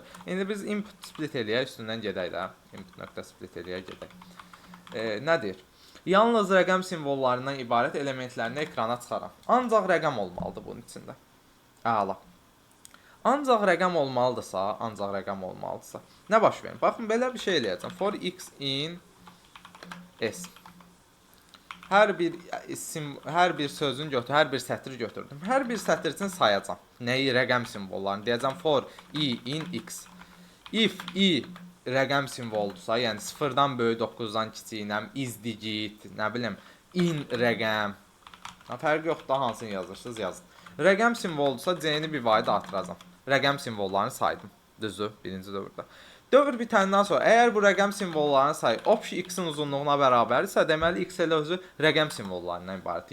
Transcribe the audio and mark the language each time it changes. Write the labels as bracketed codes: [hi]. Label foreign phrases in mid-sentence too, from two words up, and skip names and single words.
[az] İndi biz [en] input split [az] eləyək, üstündən gedək də. Input.split eləyək, gedək. Nədir? Yalnız rəqəm simvollarından ibarət elementlərini ekrana çıxaram. Ancaq rəqəm olmalıdır bunun içində. Əla. Ancaq rəqəm olmalıdırsa, nə baş verir? Baxın, belə bir şey eləyəcəm. [en] For x in s. [az] Hər bir sözün hər bir sətri götürdüm. Hər bir sətr üçün sayacağam. Nəyi? Rəqəm simvollarını. Deyəcəm [en] for i in x. If i [az] rəqəm simvoludursa, yəni 0-dan böyük 9-dan kiçiyinəm, [en] is digit, [az] nə bilim, in rəqəm. Fərq yoxdur, hansını yazırsınız, yazın. Rəqəm simvoludursa c-ni bir vayda artıracam. Rəqəm simvollarını saydım. Düzdür, birinci dövrdə. Dövr bitəndən sonra, əgər bu rəqəm simvollarının sayı opşi x-in uzunluğuna bərabərdirsə, deməli x elə özü rəqəm simvollarından ibarətdir.